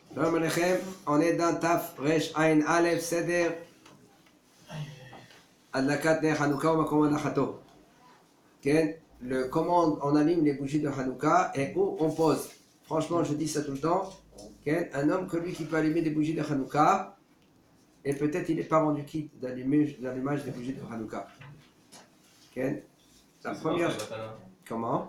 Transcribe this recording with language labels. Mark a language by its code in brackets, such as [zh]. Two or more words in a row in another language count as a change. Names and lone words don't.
[he] שלום עליכם, [fr] on est dans [he] תו ריש עין אלף סדר הדלקת נר חנוכה ו מקום הנחתו. [fr] Comment on allume les bougies de Hanouka et où on pose. Franchement, je dis ça tout le temps. Un homme que lui qui peut allumer des bougies de Hanouka, et peut-être il n'est pas rendu quitte d'allumage des bougies de Hanouka. La première. Comment?